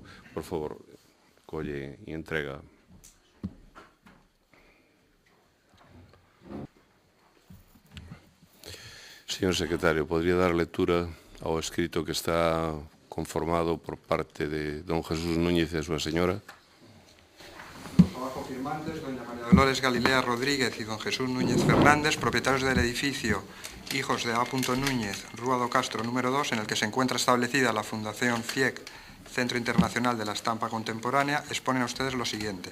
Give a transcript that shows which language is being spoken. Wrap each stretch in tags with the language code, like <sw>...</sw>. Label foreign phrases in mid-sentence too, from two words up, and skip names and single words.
<gl>Por favor, colle e entrega. Señor secretario, podría dar lectura ao escrito que está conformado por parte de don Jesús Núñez e a súa señora?</gl> <es>Los abajo firmantes, doña María Dolores Galilea Rodríguez y don Jesús Núñez Fernández, propietarios del edificio Hijos de A. Núñez, Rúa do Castro número 2, en el que se encuentra establecida la Fundación CIEC, Centro Internacional de la Estampa Contemporánea, exponen a ustedes lo siguiente.</es>